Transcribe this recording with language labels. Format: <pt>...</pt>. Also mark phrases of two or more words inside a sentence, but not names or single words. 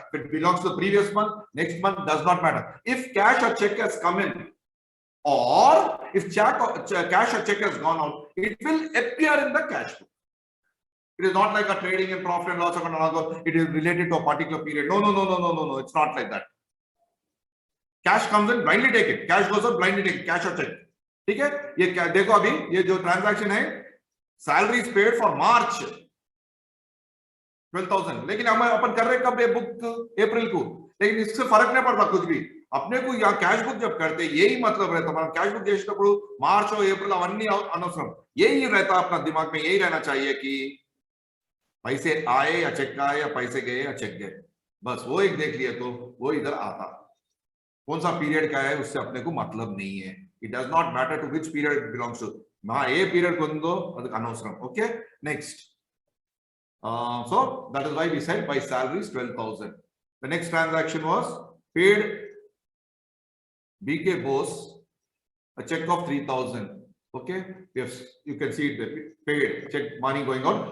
<en>If it belongs to the previous month, next month, does not matter. If cash or check has come in, or if cash or check has gone out, it will appear in the cash book. It is not like a trading and profit and loss account. It is related to a particular period. No. It's not like that. Cash comes in, blindly take it. Cash goes out, blindly take it. Cash or check.</en> <hi>ठीक है? ये देखो अभी ये जो ट्रांजैक्शन है,</hi> <en>salary is paid for March 12,000.</en> <hi>लेकिन हम अपन कर रहे कब ये बुक अप्रैल को, लेकिन इससे फर्क नहीं पड़ता कुछ भी. अपने को यहाँ</hi> <en>cash book</en> <hi>जब करते यही मतलब रहता है.</hi> <en>cash book</en> <te>చేసేటప్పుడు మార్చ్ और अप्रैल అవన్నీ అనవసరం.</te> <hi>यही रहता अपना दिमाग में, यही रहना चाहिए कि पैसे आए या चेक आए या पैसे गए या चेक गए, बस वो एक देख लिया तो वो इधर आता. कौन सा पीरियड का है उससे अपने को मतलब नहीं है.</hi> <en>It does not matter to which period it belongs to.</en> <te>हाँ</te> <en>a period</en> <te>కొందో అది అనవసరం.</te> <en>Okay, next. So that is why we said by salaries 12,000. The next transaction was paid BK Bose, a check of 3,000. Okay, you can see it paid, check money going out.</en>